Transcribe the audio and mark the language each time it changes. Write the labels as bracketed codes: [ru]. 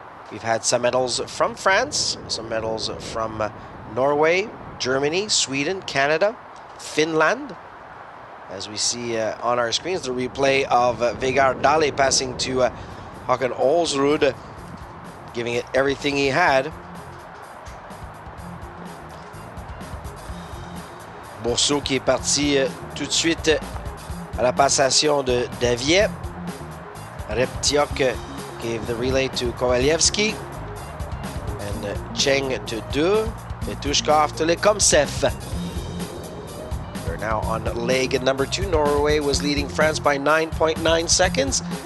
[en] We've had some medals from France, some medals from Norway, Germany, Sweden, Canada, Finland. As we see on our screens, the replay of Vegard Dale passing to Håkon Olsrud, giving it everything he had. [fr] Bourseau qui est parti tout de suite à la passation de Davier. [en] Reptiok gave the relay to Kovalevsky. And Cheng to Du. Petushkov to Lekomsev. We're now on leg number 2. Norway was leading France by 9.9 seconds.